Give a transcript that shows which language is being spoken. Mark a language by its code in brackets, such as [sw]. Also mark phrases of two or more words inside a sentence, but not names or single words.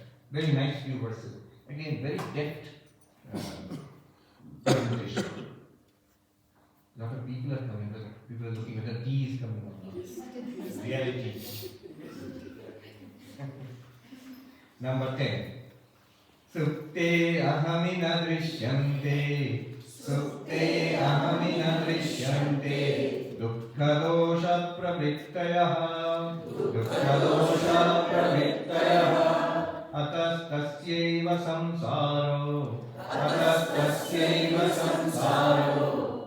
[en] Very nice few verses. Again, very deft presentation. A lot of people are coming, people are looking at the tea is coming up. Reality. Number 10. [sa] Supte ahamina drishyante. Supte ahamina drishyante. Dukkha-dosha pravrittayah. Dukkha-dosha pravrittayah. Atastasyaiva samsaro. Atastasyaiva samsaro.